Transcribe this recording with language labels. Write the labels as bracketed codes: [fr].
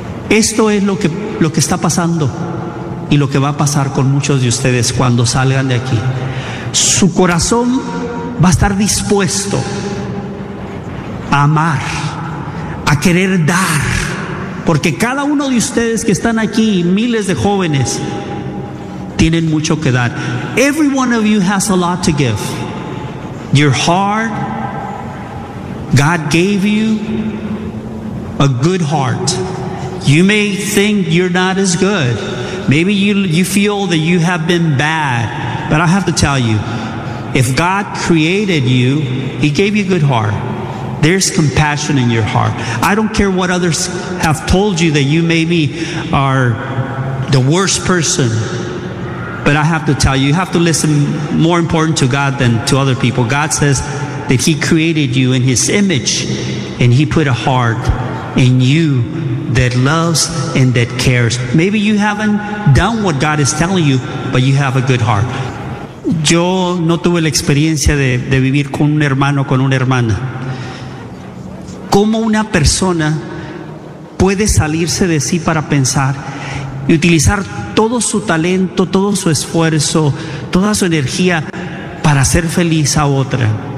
[es] Esto es lo que está pasando y lo que va a pasar con muchos de ustedes cuando salgan de aquí. Su corazón va a estar dispuesto a amar, a querer dar. Porque cada uno de ustedes que están aquí, miles de jóvenes, tienen mucho que dar. [en] Every one of you has a lot to give. Your heart, God gave you a good heart. You may think you're not as good. Maybe you feel that you have been bad. But I have to tell you, if God created you, He gave you a good heart. There's compassion in your heart. I don't care what others have told you, that you maybe are the worst person. But I have to tell you, you have to listen more important to God than to other people. God says that that he created you in his image, and he put a heart in you that loves and that cares. Maybe you haven't done what God is telling you, but you have a good heart. [es] Yo no tuve la experiencia de vivir con un hermano o con una hermana. ¿Cómo una persona puede salirse de sí para pensar y utilizar todo su talento, todo su esfuerzo, toda su energía para hacer feliz a otra?